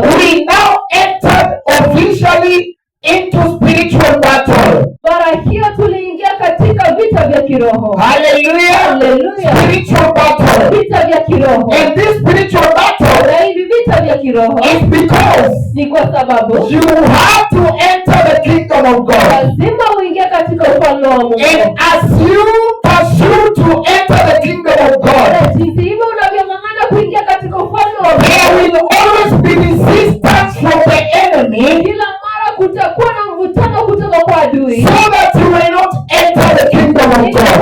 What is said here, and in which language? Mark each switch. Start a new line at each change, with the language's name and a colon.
English: We now entered officially into spiritual battle.
Swahili: Mara hiyo tuliingia katika vita vya kiroho. Hallelujah. Hallelujah.
English: Spiritual battle.
Swahili: Vita vya kiroho.
English: And this spiritual battle.
Swahili: Na hivi vita vya kiroho.
English: Is because.
Swahili: Ni kwa sababu.
English: You have to enter the kingdom of God.
Swahili: Lazima uingie katika ufalme wa Mungu.
English: And as you pursue to enter the kingdom of God.
Swahili: Na jinsi hivyo unavyong'ang'ana kuingia katika ufalme wa Mungu.
English: There will always be resistance from the enemy.
Swahili: Kila mara kutakuwa na mvutano kutoka kwa adui.
English: So that you may not enter the kingdom of God.